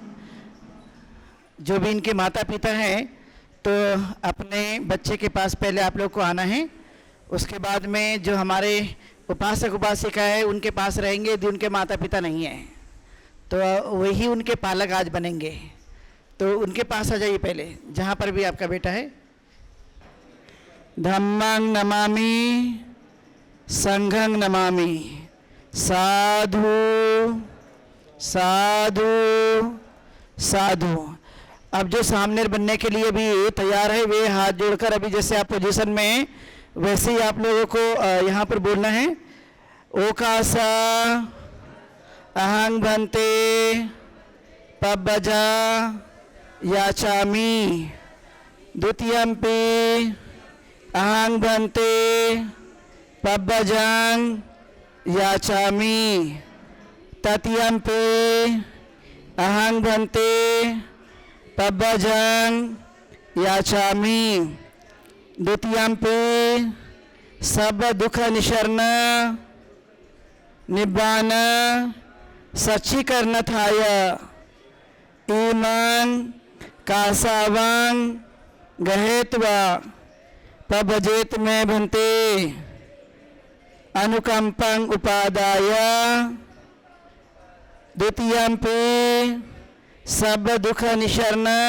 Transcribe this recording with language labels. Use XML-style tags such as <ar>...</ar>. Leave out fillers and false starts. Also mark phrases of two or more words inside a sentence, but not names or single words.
<hi>जो भी इनके माता पिता हैं, तो अपने बच्चे के पास पहले आप लोग को आना है। उसके बाद में जो हमारे उपासक उपासिका है, उनके पास रहेंगे। यदि उनके माता पिता नहीं हैं तो वही उनके पालक आज बनेंगे। तो उनके पास आ जाइए पहले, जहाँ पर भी आपका बेटा है।</hi> <pi>धम्मं नमामि संघं नमामि साधु साधु साधु।</pi> <hi>अब जो सामने बनने के लिए भी तैयार है, वे हाथ जोड़कर अभी जैसे आप पोजीशन में, वैसे ही आप लोगों को यहाँ पर बोलना है।</hi> <pi>ओकासा अहं भन्ते पब्बजा याचामि द्वितीयम्पि अहं भन्ते पब्बजां याचामि तृतीयम्पि अहं भन्ते पब्बजां याचामि द्वितीयम्पि सब दुख निशरण निब्बान सच्चीकरणथाय ईमां कासावां गहेत्वा पब्बजेत में भन्ते अनुकंपं उपादाय द्वितीयम्पि सब दुख निशरण</pi>